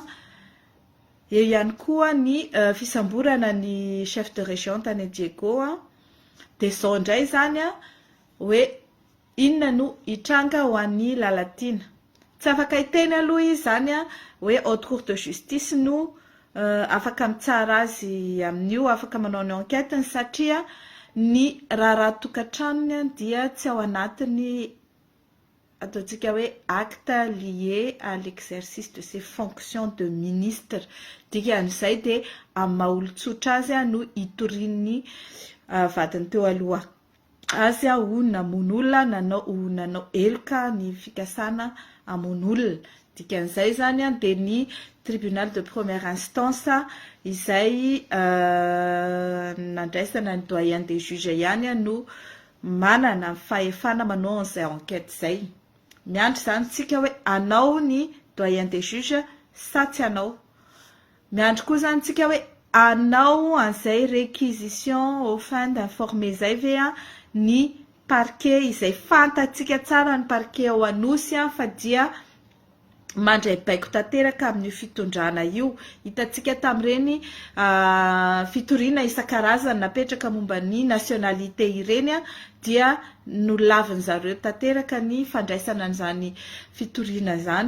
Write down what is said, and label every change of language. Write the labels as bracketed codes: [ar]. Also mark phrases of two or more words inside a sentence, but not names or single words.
[mg] Eo ihany koa ny fisamborana ny [fr] chef de région [mg] tany Diego dia izao indray zany hoe inona no hitranga ho an'ny lalatina. Tsy afaka hiteny aloha izy zany hoe [fr] haute cour de justice [mg] no afaka mitsara azy amin'io, afaka manao ny enquête satria ny raha tokantranony dia tsy ao anatiny ataontsika hoe [fr] acte lié à l'exercice de ses fonctions de ministre. [mg] Dikan'izay dia amin'ny maha-olon-tsotra azy no hitorian'ny vadiny teo aloha azy ho namono olona nanao eloka ny fikasana hamono olona. Dikan'izay zany dia ny [fr] tribunal de première instance [mg] izay nandraisana ny [fr] doyen des juges [mg] ihany no manana fahefana manao an'izay enquête izay. Miandry zany tsika hoe anao ny [fr] doyen des juges [mg] sa tsy anao. Miandry koa zany tsika hoe anao an'izay [fr] réquisition au fin d'informer [mg] izay ve ny parquet izay fantatsika tsara ny parquet ao Anosy fa dia mandray baiko tanteraka amin'ny fitondrana io. Hitantsika tamin'ireny fitoriana isan-karazany napetraka momba ny nationalité ireny dia nolaviny zareo tanteraka ny fandraisana an'izany fitoriana zany.